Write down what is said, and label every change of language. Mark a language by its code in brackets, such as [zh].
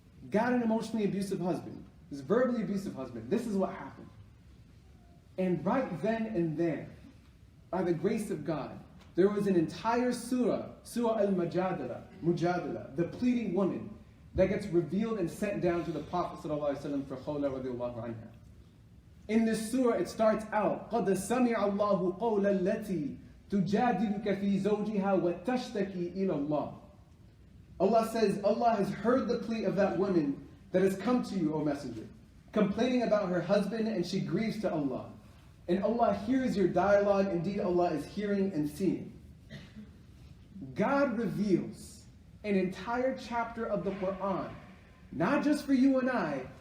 [en] Got an emotionally abusive husband, this verbally abusive husband. This is what happened. And right then and there, by the grace of God, there was an entire surah, Surah Al-Mujadala, the pleading woman, that gets revealed and sent down to the Prophet ﷺ for Khawla radiallahu anha. [ar] In this surah, it starts out, قَدْ سَمِعَ اللَّهُ قَوْلَ الَّتِي تُجَادِلُكَ فِي زَوْجِهَا وَتَشْتَكِي إِلَى اللَّهِ. [en] Allah says, Allah has heard the plea of that woman that has come to you, O Messenger, complaining about her husband, and she grieves to Allah. And Allah hears your dialogue. Indeed, Allah is hearing and seeing. God reveals an entire chapter of the Quran, not just for you and I,